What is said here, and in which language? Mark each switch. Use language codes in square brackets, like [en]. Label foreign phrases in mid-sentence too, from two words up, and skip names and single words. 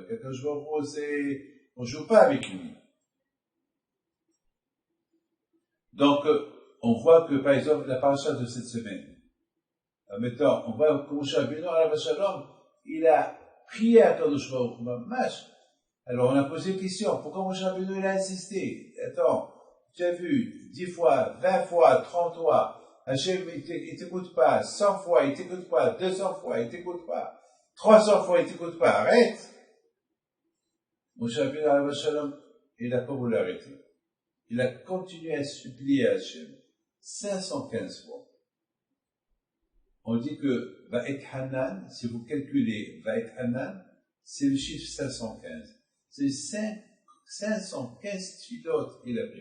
[fr] Avec la [he] קדוש ברוך הוא, [fr] on joue pas avec lui. Donc, on voit que, par exemple, la paracha de cette semaine, maintenant, on voit que Moshe Rabbeinu, [he] עליו השלום, [fr] il a prié à [he] קדוש ברוך הוא, [fr] mamash. Alors, on a posé une question. Pourquoi Moshe Rabbeinu, il a insisté? Attends, tu as vu 10 fois, 20 fois, 30 fois, Hachem, il t'écoute pas, 100 fois, il t'écoute pas, 200 fois, il t'écoute pas, 300 fois, il t'écoute pas, arrête! Moshe Rabbeinu, [he] עליו השלום, [fr] il n'a pas voulu arrêter. Il a continué à supplier à Hachem 515 fois. On dit que Va'et Hanan, si vous calculez Va'et Hanan, c'est le chiffre 515. C'est 515 tfilotes qu'il a pris.